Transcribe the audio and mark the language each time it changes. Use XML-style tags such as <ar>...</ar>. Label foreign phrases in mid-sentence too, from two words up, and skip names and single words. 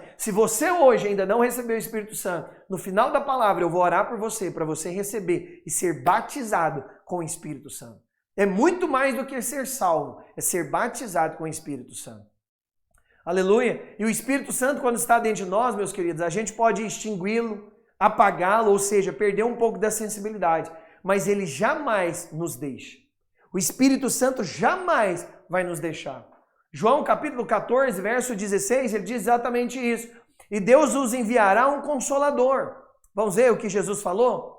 <pt>Se você hoje ainda não recebeu o Espírito Santo, no final da palavra eu vou orar por você, para você receber e ser batizado com o Espírito Santo. É muito mais do que ser salvo, é ser batizado com o Espírito Santo. Aleluia! E o Espírito Santo, quando está dentro de nós, meus queridos, a gente pode extingui-lo, apagá-lo, ou seja, perder um pouco da sensibilidade, mas ele jamais nos deixa. O Espírito Santo jamais vai nos deixar. João capítulo 14, verso 16, ele diz exatamente isso. E Deus os enviará um Consolador. Vamos ver o que Jesus falou?</pt>